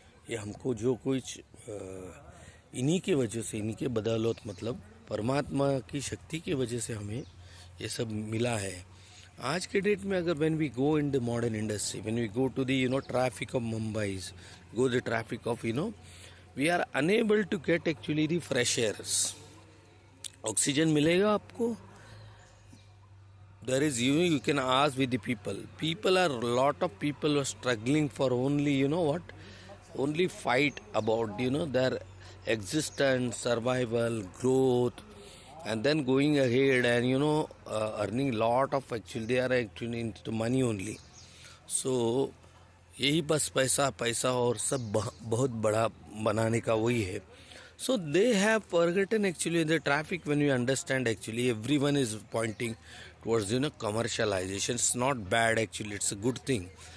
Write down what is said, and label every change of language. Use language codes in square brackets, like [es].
[hi] ये हमको जो कुछ इन्हीं के वजह से, इन्हीं के बदौलत, मतलब परमात्मा की शक्ति की वजह से हमें ये सब मिला है. आज के डेट में अगर [en] When we go in the modern industry, when we go to the traffic of Mumbai, go the traffic of we are unable to get actually the fresh airs. [hi] Oxygen मिलेगा आपको. [en] There is you can ask with the people are lot of people are struggling for only, you know what, only fight about, you know, their existence, survival, growth, and then going ahead and, you know, earning lot of, actually they are actually into money only. [hi] So यही बस पैसा पैसा और सब बहुत बड़ा बनाने का वही है. [en] So they have forgotten actually the traffic. When you understand, actually everyone is pointing towards, you know, commercialization. It's not bad, actually it's a good thing.